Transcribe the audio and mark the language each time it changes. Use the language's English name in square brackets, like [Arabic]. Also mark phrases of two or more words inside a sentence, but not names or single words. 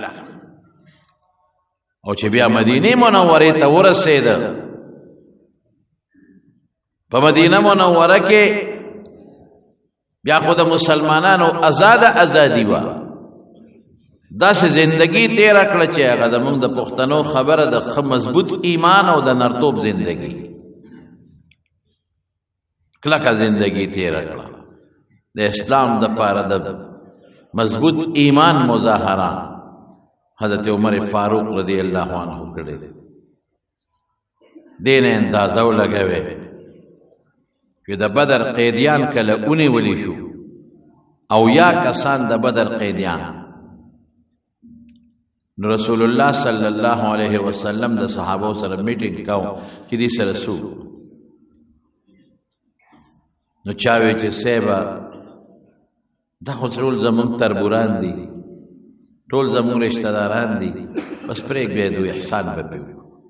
[Pashto] او چې بیا مدینه منورې ته ورسېده، په مدینه منوره کې بیا خو د مسلمانانو ازادي وه، داسې زندگی تیره کړه چې هغه زموږ د پښتنو خبره د ښه مضبوط ایمان او د نرتوب زندگی، کلکه زندگی تیره کړه، د اسلام دپاره د مضبوط ایمان مظاهره حضرت عمر فاروق رضی اللہ عنہ کړی دی. دې نه اندازه ولګوئ چې د بدر قیدیان کله ونیولی شو، او یا کسان د بدر قیدیان، نو رسول الله صلی الله علیه وسلم د صحابو سره میټینګ کاو چې دې سره سو، نو چا وی چې صاحبه دا خو ټول زموږ تربوران دي، ټول زموږ رشتہ داران دي، بس پرېږدئ دوی احسان به پرې وکړو.